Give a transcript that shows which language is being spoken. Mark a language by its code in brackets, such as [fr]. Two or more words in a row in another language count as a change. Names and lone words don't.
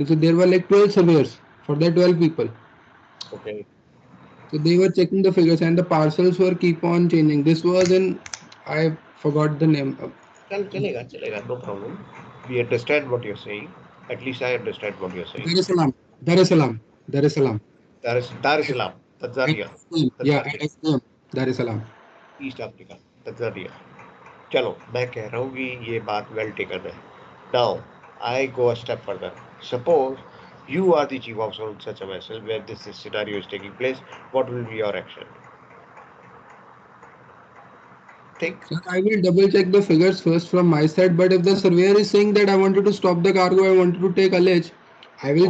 [en] So there were like 12 surveyors for the 12 people. Okay. So they were checking the figures and the parcels were keep on changing. This was in, I forgot the name. [hi] Chalega, chalega, [en] no problem. We understand what you're saying. At least I understand what you're saying. Dar es Salaam, Dar es Salaam, Dar es Salaam. Dar es Salaam, At Tanzania, SDM, yeah, Tanzania, at SDM, Dar es Salaam. ईस्ट अफ्रीका, तंजानिया. [hi] चलो मैं कह रहा हूँ कि ये बात [en] well taken [hi] है. [en] Now I go a step further. सपोज you are the chief officer on such a vessel where this scenario is taking place. What will be your action? Think. Sir, I will double check the figures first from my side, but if the surveyor is saying that I wanted to stop the cargo, I wanted to take allege, I will